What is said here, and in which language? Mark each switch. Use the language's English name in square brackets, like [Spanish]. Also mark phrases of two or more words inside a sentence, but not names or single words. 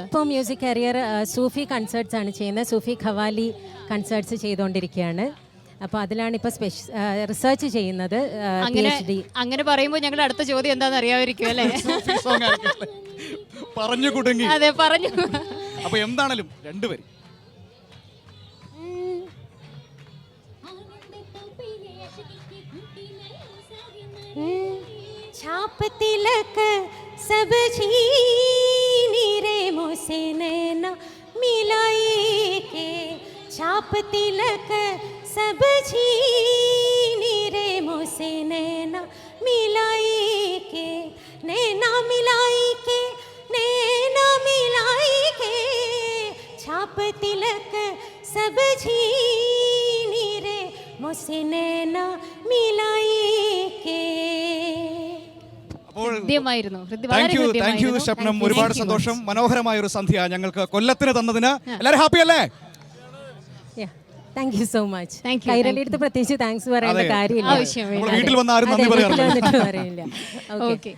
[Malayalam] ഇപ്പോൾ [English] music career [Malayalam] സൂഫി കൺസേർട്സ് ആണ് ചെയ്യുന്നത്. സൂഫി ഖവാലി കൺസേർട്സ് ചെയ്തുകൊണ്ടിരിക്കുകയാണ്. അപ്പോൾ അതിലാണ് ഇപ്പോൾ റിസർച്ച് ചെയ്യുന്നത്. അങ്ങനെ പറയുമ്പോൾ ഞങ്ങളുടെ അടുത്ത ചോദ്യം എന്താണെന്ന് അറിയാമായിരിക്കും അല്ലേ? പറഞ്ഞു കുടുങ്ങി. അതെ, പറഞ്ഞു. അപ്പൊ എന്താണേലും രണ്ടുപേരും [Hindi] छाप तिलक सब छीनी रे मुझसे नैना मिलाई के, छाप तिलक सब छीनी रे मुझसे नैना मिलाई के, नैना मिलाई के, नैना मिलाई के, छाप तिलक सब छीनी रे मुझसे नैना मिलाई के. [Malayalam] ഹൃദ്യമായിരുന്നു. [English] thank you [Malayalam] ഷബ്നം. ഒരുപാട് സന്തോഷം. മനോഹരമായ ഒരു സന്ധ്യ ഞങ്ങൾക്ക് കൊല്ലത്തിന് തന്നതിന് എല്ലാവരും ഹാപ്പി അല്ലേ? [English] Thank you so much. Thank you, [Malayalam] കൈരളിയുടെ അടുത്ത് പ്രത്യേകിച്ച് താങ്ക്സ് പറയേണ്ട കാര്യമില്ല. ആവശ്യമില്ല. വീട്ടിൽ വന്ന് ആരും നന്ദി പറയാറില്ല. പറയില്ല. ഓക്കെ.